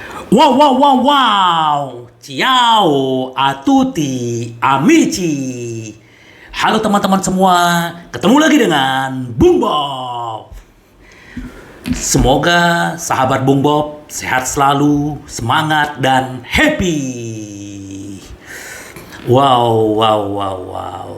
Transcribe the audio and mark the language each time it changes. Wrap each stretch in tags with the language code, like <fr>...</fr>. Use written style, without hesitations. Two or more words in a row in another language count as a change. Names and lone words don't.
<it>Wow, wow, wow, wow. Ciao, a tutti, amici.</it> <id>Halo teman-teman semua, ketemu lagi dengan Bung Bob. Semoga sahabat Bung Bob sehat selalu, semangat, dan happy. Wow, wow, wow, wow.</id>